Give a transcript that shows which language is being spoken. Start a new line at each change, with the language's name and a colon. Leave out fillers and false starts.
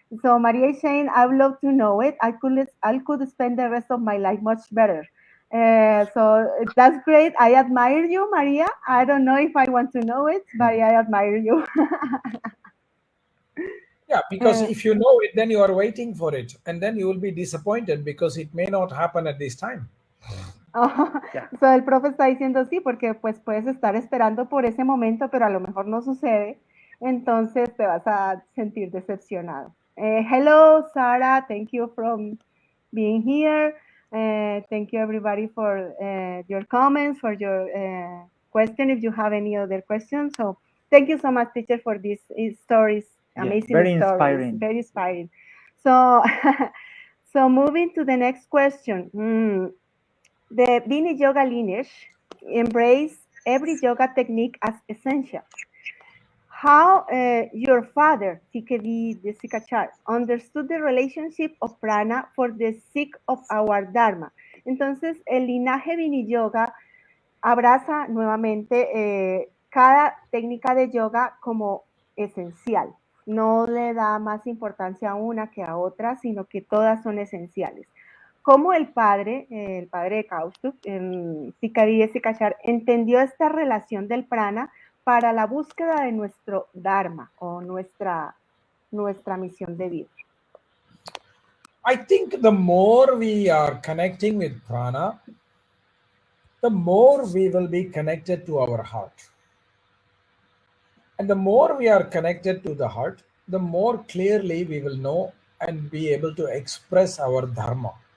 English: So Maria is saying, I would love to know it. I could spend the rest of my life much better. So that's great. I admire you, Maria. I don't know if I want to know it, but I admire you. Yeah, because if you know it, then you are waiting for it, and then you will be disappointed because it may not happen at this time.
Spanish: So el profe está diciendo sí, porque pues puedes estar esperando por ese momento, pero a lo mejor no sucede, entonces te vas a sentir decepcionado.
English: Hello, Sarah, thank you for being here. Thank you everybody for your comments, for your question, if you have any other questions. So thank you so much, teacher, for these stories, amazing very stories. Inspiring. Very inspiring. So, so moving to the next question. The Vini Yoga lineage embrace every yoga technique as essential. How your father, TKV Desikachar, understood the relationship of prana for the sake of our dharma.
Spanish: Entonces, el linaje Vini Yoga abraza nuevamente cada técnica de yoga como esencial. No le da más importancia a una que a otra, sino que todas son esenciales. Como el padre de Kaustup, Sikari Sikachar, entendió esta relación del prana para la búsqueda de nuestro dharma o nuestra misión de vida.
English: I think the more we are connecting with prana, the more we will be connected to our heart. And the more we are connected to the heart, the more clearly we will know and be able to express our dharma.